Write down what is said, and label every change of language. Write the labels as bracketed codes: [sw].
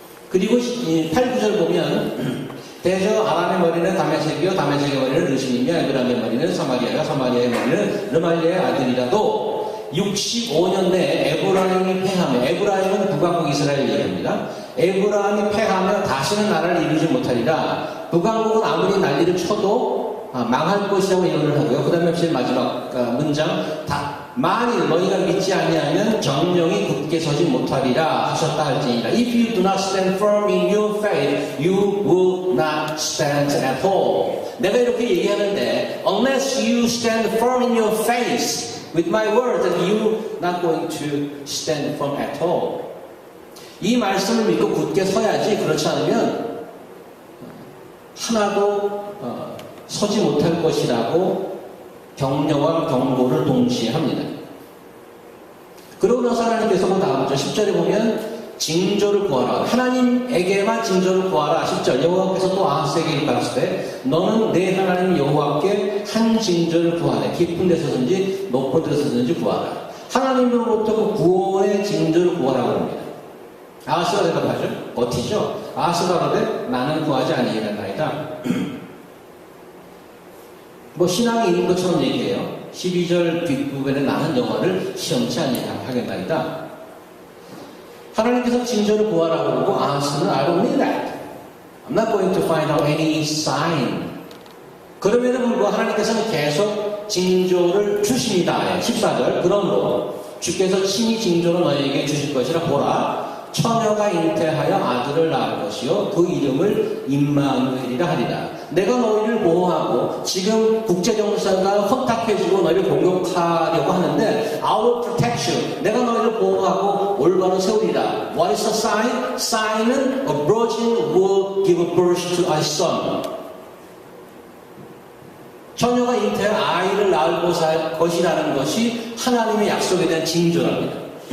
[ko] 그리고 8, 9절 보면 대저 아람의 머리는 다메섹이요 다메섹의 머리는 르신이며 에브라임의 머리는 사마리아요 사마리아의 머리는 르말리아의 아들이라도 65년 내에 에브라임이 패하며, 에브라임은 북왕국 이스라엘 얘기합니다. 에브라임이 패하며 다시는 나라를 이루지 못하리라. 북왕국은 아무리 난리를 쳐도 망할 것이라고 예언을 하고요. 그 다음에 제일 마지막 문장, 만일 너희가 믿지 아니하면 정령이 굳게 서지 못하리라 하셨다 할지니라. [en] If you do not stand firm in your faith, you will not stand at all. [ko] 내가 이렇게 얘기하는데, [en] unless you stand firm in your faith with my word, then you're not going to stand firm at all. [ko] 이 말씀을 믿고 굳게 서야지, 그렇지 않으면 하나도 서지 못할 것이라고 격려와 경고를 동시에 합니다. 그러고 나서 하나님께서 다음 절 10절에 보면 징조를 구하라. 하나님에게만 징조를 구하라. 10절 여호와께서 또 아하스에게 이르시되 너는 내 하나님 여호와께 한 징조를 구하라. 깊은 데서든지 높은 데서든지 구하라. 하나님으로부터 그 구원의 징조를 구하라고 합니다. 아하스가 대답하죠. 버티죠. 아하스가 그러되 나는 구하지 아니하나이다. 뭐 신앙이 있는 것처럼 얘기해요. 12절 뒷부분에 나는 영화를 시험치 아니하겠나이다. 하나님께서 징조를 구하라고 그러고 아하스는 [en] I don't need that. I'm not going to find out any sign. [ko] 그럼에도 불구하고 하나님께서는 계속 징조를 주십니다. 14절 그러므로 주께서 친히 징조를 너희에게 주실 것이라 보라. 처녀가 잉태하여 아들을 낳을 것이요 그 이름을 임마누엘이라 하리라. 내가 너희를 보호하고 지금 국제정세가 혼탁해지고 너희를 공격하려고 하는데 [en] I will protect you. [ko] 내가 너희를 보호하고 올바로 세우리라. [en] What is the sign? Sign은 a virgin will give birth to a son. [ko] 처녀가 잉태한 아이를 낳을 것이라는 것이 하나님의 약속에 대한 징조랍니다.